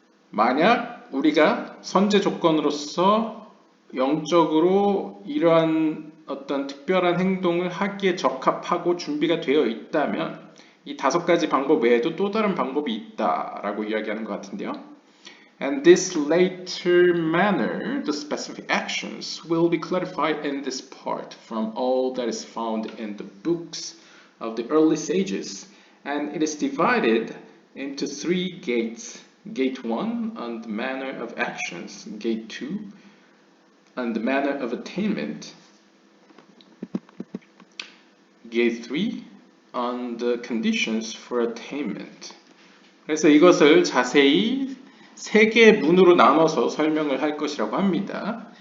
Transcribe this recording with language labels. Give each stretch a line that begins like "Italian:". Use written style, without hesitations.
Korean: 만약 우리가 선제 조건으로서 영적으로 이러한 어떤 특별한 행동을 하기에 적합하고 준비가 되어 있다면 이 5가지 방법 외에도 또 다른 방법이 있다라고 이야기하는 것 같은데요.
English: And this later manner, the specific actions, will be clarified in this part from all that is found in the books of the early sages And it is divided into three gates. Gate 1 on the manner of actions, Gate 2 on the manner of attainment, Gate 3 on the conditions for attainment.
Korean: 그래서 이것을 자세히 세 개의 문으로 나눠서 설명을 할 것이라고 합니다.